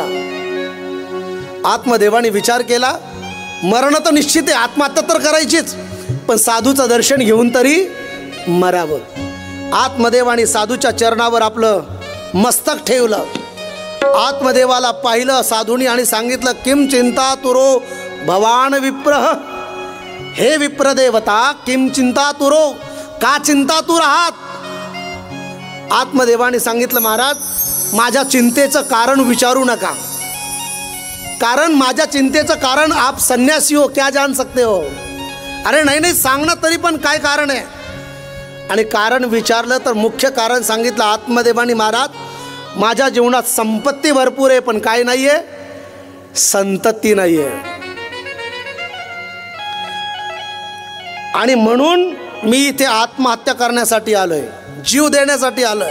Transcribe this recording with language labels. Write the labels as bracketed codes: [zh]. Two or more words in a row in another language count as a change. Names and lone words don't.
[mr] आत्मदेवाने विचार केला, मरण तर निश्चित आहे, आत्महत्या तर करायचीच, पण साधूचं दर्शन घेऊन तरी मरावं. आत्मदेवाने साधूच्या चरणावर आपलं मस्तक ठेवलं. आत्मदेवाला पाहिलं साधूनी आणि सांगितलं, [sa] किम चिंता तुरो भवान विप्रह. [mr] हे विप्रदेवता, [sa] किम चिंता तुरो, [mr] का चिंता तू राहात. आत्मदेवाने सांगितलं, महाराज माझ्या चिंतेचं कारण विचारू नका, कारण माझ्या चिंतेचं कारण [hi] आप संन्यासी हो, क्या जान सकते हो. [mr] अरे नाही नाही, सांग ना तरी पण काय कारण आहे. आणि कारण विचारलं तर मुख्य कारण सांगितलं आत्मदेवानी, महाराज माझ्या जीवनात संपत्ती भरपूर आहे, पण काय नाही आहे, संतती नाही आहे. आणि म्हणून मी इथे आत्महत्या करण्यासाठी आलोय, जीव देण्यासाठी आलोय.